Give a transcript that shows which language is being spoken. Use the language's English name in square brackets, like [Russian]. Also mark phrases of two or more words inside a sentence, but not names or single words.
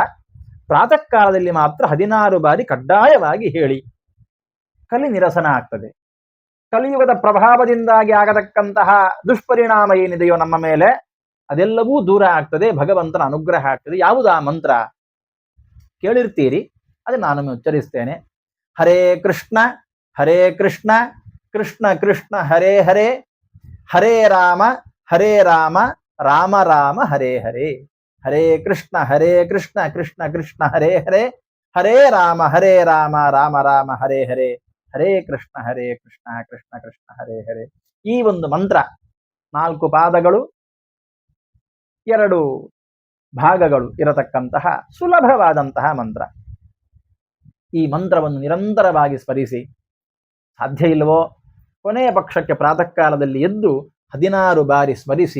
[Kannada] ಪ್ರಾತಃ ಕಾಲದಲ್ಲಿ ಮಾತ್ರ 16 ಬಾರಿ ಕಡ್ಡಾಯವಾಗಿ ಹೇಳಿ. ಕಲಿ ನಿರಸನ ಆಗ್ತದೆ. ಕಲಿಯುಗದ ಪ್ರಭಾವದಿಂದಾಗಿ ಆಗತಕ್ಕಂತಹ ದುಷ್ಪರಿಣಾಮ ಏನಿದೆಯೋ ನಮ್ಮ ಮೇಲೆ, ಅದೆಲ್ಲವೂ ದೂರ ಆಗ್ತದೆ. ಭಗವಂತನ ಅನುಗ್ರಹ ಆಗ್ತದೆ. ಯಾವುದು ಆ ಮಂತ್ರ ಕೇಳಿರ್ತೀರಿ, ಅದನ್ನು ನಾನು ಉಚ್ಚರಿಸ್ತೇನೆ. [Sanskrit] ಹರೇ ಕೃಷ್ಣ ಕೃಷ್ಣ ಕೃಷ್ಣ ಹರೇ ಹರೇ, ಹರೇ ರಾಮ ರಾಮ ರಾಮ ಹರೇ ಹರೇ. ಹರೇ ಕೃಷ್ಣ ಕೃಷ್ಣ ಕೃಷ್ಣ ಹರೇ ಹರೇ, ಹರೇ ರಾಮ ರಾಮ ರಾಮ ಹರೇ ಹರೇ, ಹರೇ ಕೃಷ್ಣ ಕೃಷ್ಣ ಕೃಷ್ಣ ಹರೇ ಹರೇ. [Kannada] ಈ ಒಂದು ಮಂತ್ರ 4 ಪಾದಗಳು 2 ಭಾಗಗಳು ಇರತಕ್ಕಂತಹ ಸುಲಭವಾದಂತಹ ಮಂತ್ರ. ಈ ಮಂತ್ರವನ್ನು ನಿರಂತರವಾಗಿ ಸ್ಮರಿಸಿ. ಸಾಧ್ಯ ಇಲ್ಲವೋ ಕೊನೆಯ ಪಕ್ಷಕ್ಕೆ ಪ್ರಾತಃ ಕಾಲದಲ್ಲಿ ಎದ್ದು 16 ಬಾರಿ ಸ್ಮರಿಸಿ.